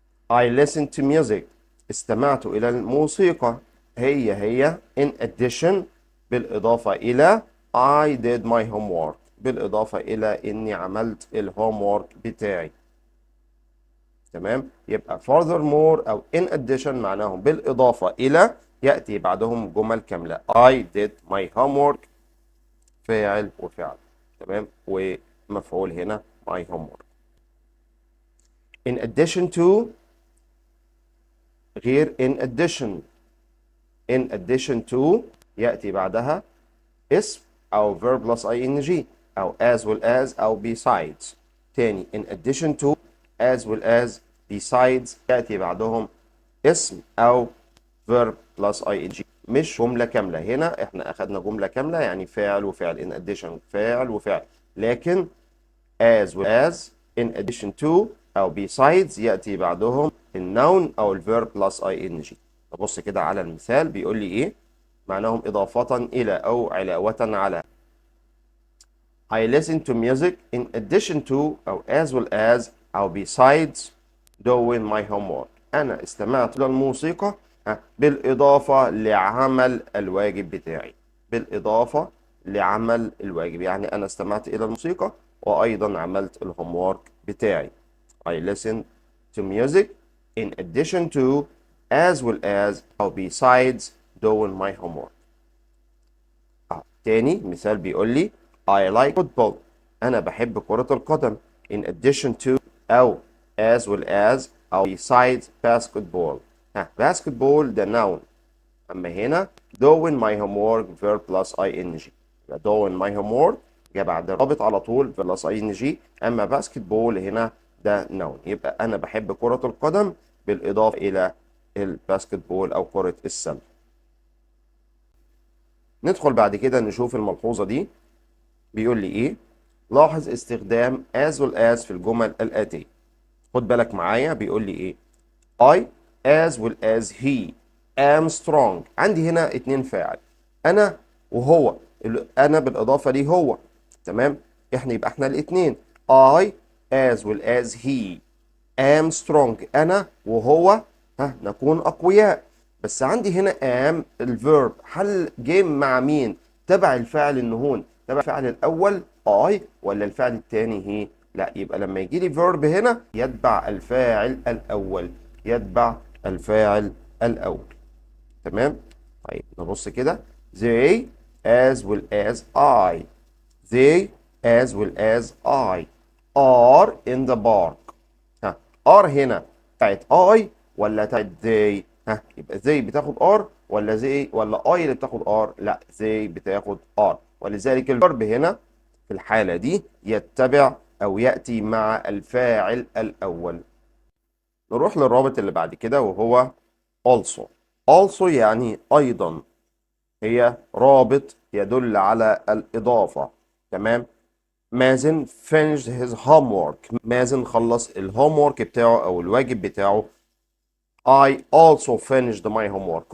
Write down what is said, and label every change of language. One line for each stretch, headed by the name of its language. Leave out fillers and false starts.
English: I listened to music،
Arabic: استمعت إلى الموسيقى، هي in addition، بالإضافة إلى
English: I did my homework،
Arabic: بالإضافة إلى إني عملت الهوم وورك بتاعي. تمام، يبقى furthermore أو in addition معناهم بالإضافة إلى، يأتي بعدهم جمل كاملة.
English: I did my homework
Arabic: فاعل وفعل. تمام، ومفعول هنا my homework.
English: In addition to غير in addition. in addition to
Arabic: يأتي بعدها اسم أو
English: verb plus ing، أو as well as أو besides. تاني in addition to as well as besides
Arabic: يأتي بعدهم اسم أو
English: verb plus ing،
Arabic: مش جملة كاملة. هنا احنا أخدنا جملة كاملة يعني فاعل وفعل، in addition فاعل وفعل، لكن as well as in addition to أو besides يأتي بعدهم النون أو الverb plus ing. نبص كده على المثال، بيقول لي إيه؟ معناهم إضافة إلى أو علاوة على.
English: I listen to music in addition to أو as well as أو besides doing my homework.
Arabic: أنا استمعت للموسيقى بالإضافة لعمل الواجب بتاعي. بالإضافة لعمل الواجب، يعني أنا استمعت إلى الموسيقى وأيضا عملت الهوم وورك بتاعي.
English: I listen to music in addition to as well as أو besides doing my homework.
Arabic: تاني مثال بيقول لي
English: I like football،
Arabic: أنا بحب كرة القدم.
English: in addition to أو as well as أو besides basketball. basketball ده noun، أما هنا doing my homework verb plus ing.
Arabic: يبقى
English: doing my homework
Arabic: جاء بعد رابط على طول plus ing، أما basketball هنا ده noun. يبقى أنا بحب كرة القدم بالإضافة إلى الباسكتبول أو كرة السلة. ندخل بعد كده نشوف الملحوظة دي، بيقول لي إيه؟ لاحظ استخدام as well as في الجمل الآتية. خد بالك معايا، بيقول لي إيه؟
English: I as well as he am strong.
Arabic: عندي هنا اتنين فاعل، أنا وهو، أنا بالإضافة ليه هو. تمام؟ يبقى إحنا الاتنين
English: I as well as he am strong،
Arabic: أنا وهو نكون أقوياء. بس عندي هنا am الفيرب، هل جه مع مين؟ تبع الفاعل النهون، تبع الفاعل الأول I ولا الفاعل الثاني هي؟ لا، يبقى لما يجي لي فيرب هنا يتبع الفاعل الأول، يتبع الفاعل الأول. تمام؟ طيب نبص كده،
English: they as well as I they as well as I are in the park.
Arabic: ها are هنا بتاعت I ولا بتاعت they؟ ها يبقى they بتاخد are ولا they ولا I اللي بتاخد are؟ لا they بتاخد are، ولذلك الفرب هنا في الحالة دي يتبع أو يأتي مع الفاعل الأول. نروح للرابط اللي بعد كده وهو also. also يعني أيضا، هي رابط يدل على الإضافة. تمام.
English: مازن finished his homework.
Arabic: مازن خلص الهومورك بتاعه أو الواجب بتاعه.
English: I also finished my homework.